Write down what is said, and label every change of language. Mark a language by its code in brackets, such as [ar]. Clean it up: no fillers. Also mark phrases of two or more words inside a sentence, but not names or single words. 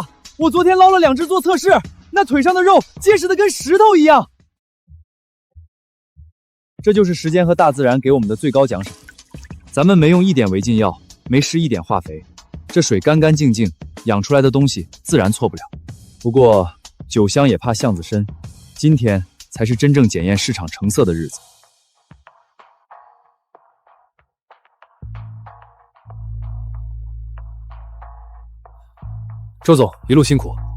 [zh] 我昨天撈了2隻做測試，那腿上的肉結實的跟石頭一樣。這就是時間和大自然給我們的最高獎賞。咱們沒用一點違禁藥，沒施一點化肥，這水乾乾淨淨，養出來的東西自然錯不了。不過酒香也怕巷子深，今天才是真正檢驗市場成色的日子。周總，一路辛苦。